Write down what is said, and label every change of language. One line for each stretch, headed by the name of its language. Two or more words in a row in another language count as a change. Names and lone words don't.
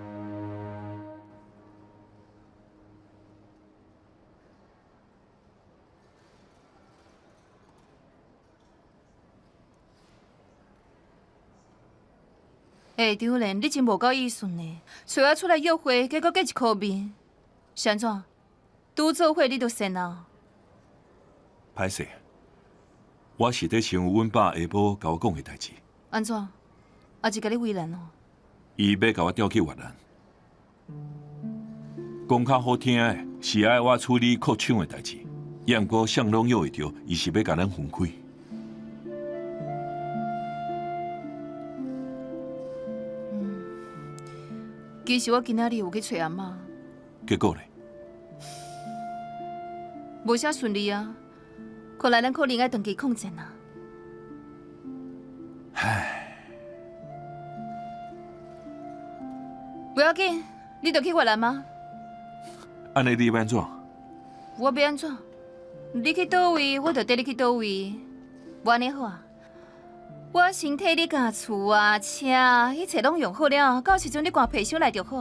Min Nan Chinese: 下场人，你真无够意思呢！找我出来约会，结果结一颗面，是安怎？拄做伙你就先啊？歹势，我是在想阮爸下晡甲我讲的代志。安怎？也是甲你为难哦？伊要甲我调去越南，讲较好听的是爱我处理扩厂的代志，也毋过谁拢约会着，伊是要甲咱分开。其实我今仔日有去找阿嬷，结果呢？无啥顺利啊，看来咱可能爱长期抗战啊。唉，不要紧，你就去越南吗？安尼你要安怎？我要安怎？你去倒位，我就跟你去倒位。无安尼好啊？我先替你家厝啊、车一切拢用好了，到时阵你赶皮箱来就好。